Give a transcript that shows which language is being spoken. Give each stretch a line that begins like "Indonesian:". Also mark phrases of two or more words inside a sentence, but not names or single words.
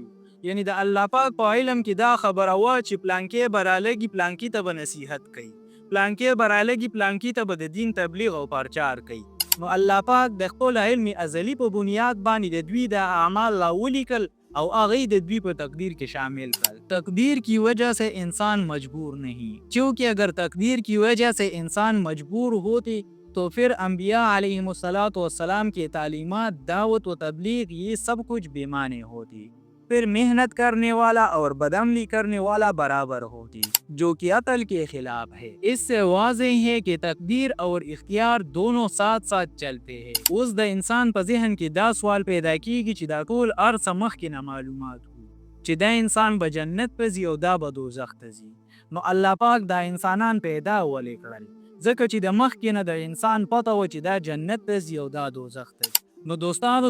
Pashto: یعنی د الله پاک په علم کې دا خبره وه چې پلانکې به رالګي، پلانکې ته به نصیحت کوي، پلانکې به رالګي، پلانکې ته به د دین تبلیغ او پرچار کوي. نو الله پاک د خپل علم ازلی په بنیاد باندې د دوی د اعمال راولیکل او هغه د دوی په تقدیر کې شامل کړل.
Urdu: تقدیر کی وجہ سے انسان مجبور نہیں، کیونکہ اگر تقدیر کی وجہ سے انسان مجبور ہوتے تو پھر انبیاء علیہم السلام کی تعلیمات، دعوت و تبلیغ یہ سب کچھ بے معنی ہوتی، پھر محنت کرنے والا اور بدعملی کرنے والا برابر ہوتی، جو کہ عقل کے خلاف ہے. اس سے واضح ہے کہ تقدیر اور اختیار دونوں ساتھ ساتھ چلتے ہیں.
Pashto: اس د انسان په ذهن کې دا سوال پیدا کیږي چې دا ټول ارڅه مخکې نه معلومات وو چې دا انسان به جنت ته ځي او دا به دوزخ ته ځي. نو الله پاک دا انسانان پیدا ولې کړل؟ ځکه چې د مخکې نه د انسان پته و چې دا جنت ته ځي او دا دوزخ ته ځي.